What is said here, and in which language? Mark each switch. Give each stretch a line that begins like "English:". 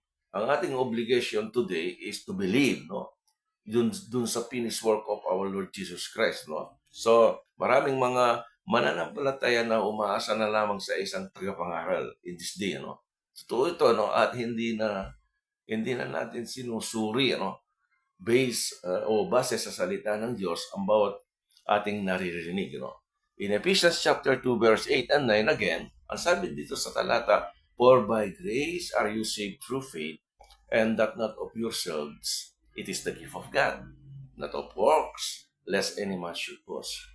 Filipino: Ang ating
English: obligation today is to believe, no?
Filipino: Dun sa
English: finished work of our Lord Jesus Christ, no?
Filipino: So, maraming mga mananampalataya na umaasa na lamang sa isang tagapangaral
English: in this day,
Filipino: no? Totoo ito, no? At hindi na natin sinusuri, ano, base sa salita ng Diyos ang bawat ating naririnig, no?
English: In Ephesians chapter 2 verse 8 and 9 again,
Filipino: ang sabi dito sa talata,
English: "For by grace are you saved through faith, and that not of yourselves, it is the gift of God, not of works, lest any man should boast."